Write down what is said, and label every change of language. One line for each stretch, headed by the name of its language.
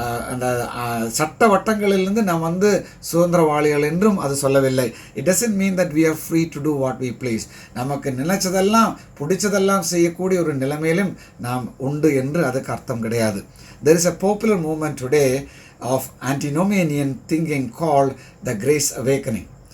Tamil: அந்த சட்ட வட்டங்களிலிருந்து நாம் சுதந்திரவாளிகள் என்றும் அது சொல்லவில்லை.
English: It doesn't mean that we are free to do what we please.
Tamil: நமக்கு நினைச்சதெல்லாம் பிடிச்சதெல்லாம் செய்யக்கூடிய ஒரு நிலைமையிலும் நாம் உண்டு என்று அதுக்கு அர்த்தம் கிடையாது.
English: There is a popular movement today of antinomian thinking called the Grace Awakening.